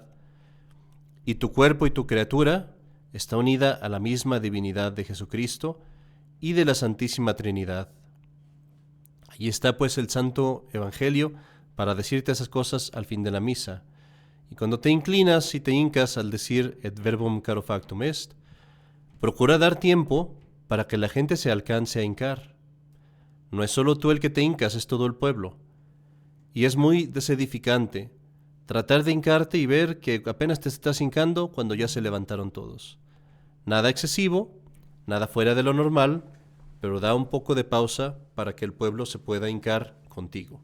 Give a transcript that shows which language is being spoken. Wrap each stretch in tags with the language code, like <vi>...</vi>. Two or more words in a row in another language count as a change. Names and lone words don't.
<es>Y tu cuerpo y tu criatura está unida a la misma divinidad de Jesucristo y de la Santísima Trinidad. Allí está pues el Santo Evangelio para decirte esas cosas al fin de la misa. Y cuando te inclinas y te hincas al decir</es> <la>et verbum caro factum est,</la> <es>procura dar tiempo para que la gente se alcance a hincar. No es solo tú el que te hincas, es todo el pueblo. Y es muy desedificante tratar de hincarte y ver que apenas te estás hincando cuando ya se levantaron todos. Nada excesivo, nada fuera de lo normal, pero da un poco de pausa para que el pueblo se pueda hincar contigo.</es>